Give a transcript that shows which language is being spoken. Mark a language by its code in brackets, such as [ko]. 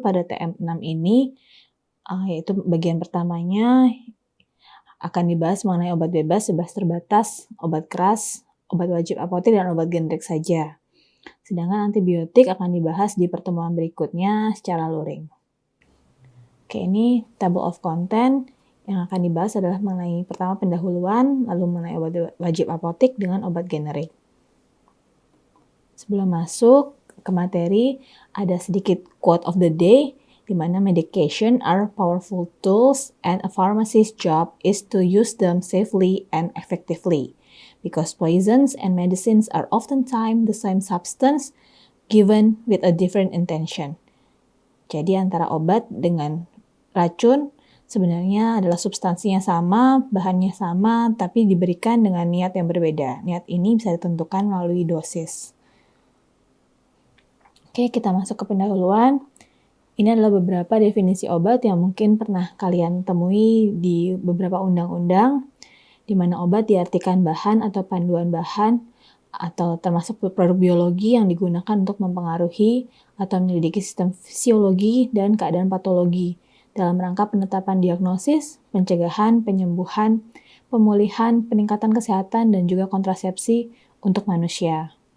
[id] Pada TM6 ini, yaitu bagian pertamanya akan dibahas mengenai obat bebas terbatas, obat keras, obat wajib apotik, dan obat generik saja. Sedangkan antibiotik akan dibahas di pertemuan berikutnya secara luring. Oke, ini table of content yang akan dibahas adalah mengenai pertama pendahuluan, lalu mengenai obat wajib apotik dengan obat generik. Sebelum masuk ke materi, ada sedikit [en] quote of the day, [id] di mana [en] medication are powerful tools and a pharmacist's job is to use them safely and effectively. Because poisons and medicines are oftentimes the same substance given with a different intention. [id] Jadi antara obat dengan racun sebenarnya adalah substansinya sama, bahannya sama, tapi diberikan dengan niat yang berbeda. Niat ini bisa ditentukan melalui dosis. Oke, kita masuk ke pendahuluan. Ini adalah beberapa definisi obat yang mungkin pernah kalian temui di beberapa undang-undang, di mana obat diartikan bahan atau panduan bahan, atau termasuk produk biologi yang digunakan untuk mempengaruhi atau menyelidiki sistem fisiologi dan keadaan patologi dalam rangka penetapan diagnosis, pencegahan, penyembuhan, pemulihan, peningkatan kesehatan, dan juga kontrasepsi untuk manusia.